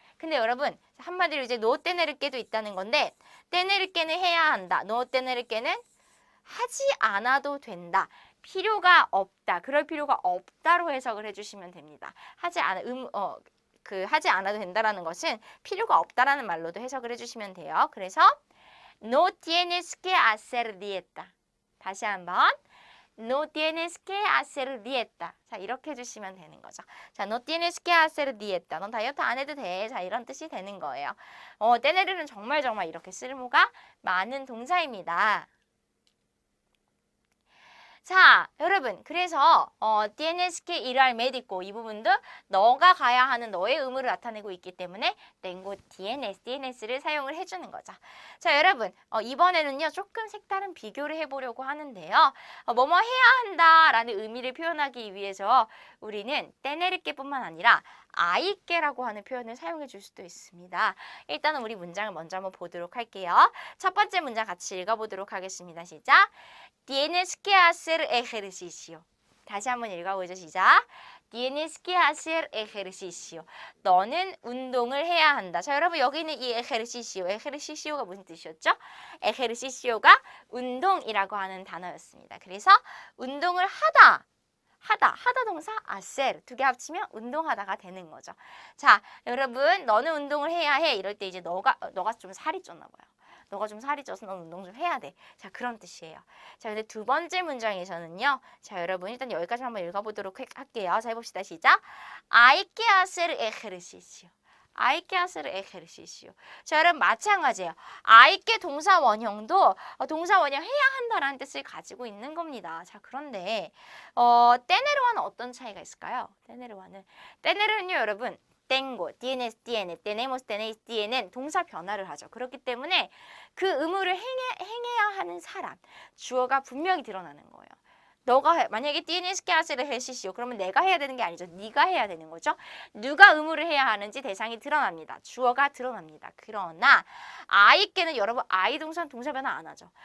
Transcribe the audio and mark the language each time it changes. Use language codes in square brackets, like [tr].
[ko] 근데 여러분 한마디로 이제 no tenerque도 있다는 건데 tenerque는 해야 한다. no tenerque는 하지 않아도 된다. 필요가 없다. 그럴 필요가 없다로 해석을 해주시면 됩니다. 하지 않아도 된다라는 것은 필요가 없다라는 말로도 해석을 해주시면 돼요. [es] 그래서 no tienes que hacer dieta. 다시 한번 no tienes que hacer dieta. [ko] 자, 이렇게 해주시면 되는 거죠. [es] 자, no tienes que hacer dieta. [ko] 넌 다이어트 안 해도 돼. 자, 이런 뜻이 되는 거예요. tener은 정말 이렇게 쓸모가 많은 동사입니다. 자, 여러분, 그래서 [es] tienes que ir al médico [ko] 이 부분도 너가 가야 하는 너의 의무를 나타내고 있기 때문에 tengo tienes를 사용을 해주는 거죠. 자, 여러분, 이번에는요 조금 색다른 비교를 해보려고 하는데요. 뭐뭐 해야 한다라는 의미를 표현하기 위해서 우리는 tenerque뿐만 아니라 hay que라고 하는 표현을 사용해 줄 수도 있습니다. 일단은 우리 문장을 먼저 한번 보도록 할게요. 첫 번째 문장 같이 읽어보도록 하겠습니다. 시작. [es] Tienes que hacer ejercicio. [ko] 다시 한번 읽어보죠. 시작. [es] Tienes que hacer ejercicio. [ko] 너는 운동을 해야 한다. 자, 여러분 여기 있는 이 ejercicio가 무슨 뜻이었죠? ejercicio가 운동이라고 하는 단어였습니다. 그래서 운동을 하다 동사 hacer 두 개 합치면 운동하다가 되는 거죠. 자, 여러분 너는 운동을 해야 해. 이럴 때 이제 너가 좀 살이 쪘나 봐요. 너가 좀 살이 쪄서 넌 운동 좀 해야 돼. 자, 그런 뜻이에요. 자, 근데 두 번째 문장에서는요. 자, 여러분 일단 여기까지 한번 읽어보도록 할게요. 자, 해봅시다. 시작. [es] Hay que hacer ejercicio. hay que hacer ejercicio. [ko] 자, 여러분 마찬가지예요. hay que 동사 원형도 동사 원형 해야 한다라는 뜻을 가지고 있는 겁니다. 자, 그런데 tener와는 어떤 차이가 있을까요? tener은요, 여러분 tengo, tienes, tiene, tenemos, tenéis, tienen 동사 변화를 하죠. 그렇기 때문에 그 의무를 행해야 하는 사람, 주어가 분명히 드러나는 거예요. 너가 만약에 [es] tienes que hacer ejercicio [ko] 그러면 내가 해야 되는 게 아니죠. 네가 해야 되는 거죠. 누가 의무를 해야 하는지 대상이 드러납니다. 주어가 드러납니다. 그러나 hay que는 여러분 I 동사 변화 안 하죠.